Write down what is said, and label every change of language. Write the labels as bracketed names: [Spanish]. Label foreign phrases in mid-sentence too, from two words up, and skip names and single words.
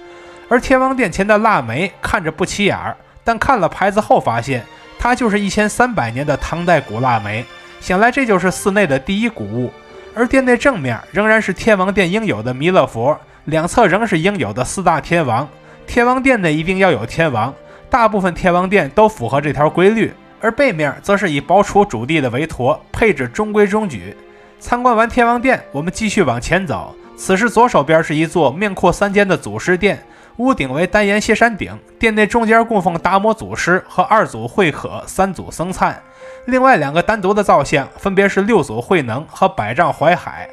[Chinese] 而天王殿前的臘梅看着不起眼，但看了牌子後發現它就是1300年的唐代古臘梅，想來這就是寺內的第一古物。而殿內正面仍然是天王殿應有的彌勒佛，兩側仍是應有的4大天王。天王殿內一定要有天王，大部分天王殿都符合這條規律。而背面則是以寶杵主地的為陀，配置中規中矩。參觀完天王殿，我們繼續往前走，此時左手邊是一座面闊3間的祖師殿，屋頂為單檐歇山頂，殿內中間供奉達摩祖師和2祖慧可、3祖僧璨，另外2個單獨的造像分別是6祖慧能和百丈懷海。